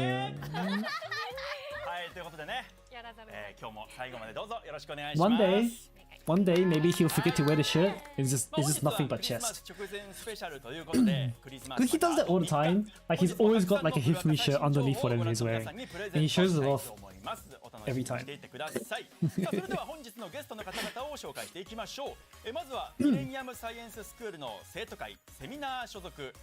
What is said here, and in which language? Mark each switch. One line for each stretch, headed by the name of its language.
Japanese: はい、ということでね、今日も最後までどうぞよろしくお願いします。
English: One day, maybe he'll forget to wear the shirt. It's just nothing but chest. Because he does that all the time. Like he's always got like a Hifumi shirt underneath whatever he's wearing, and he shows it off every time.
Japanese: それでは本日のゲストの方々を紹介していきましょう。まずはミレニアムサイエンススクールの生徒会セミナー所属。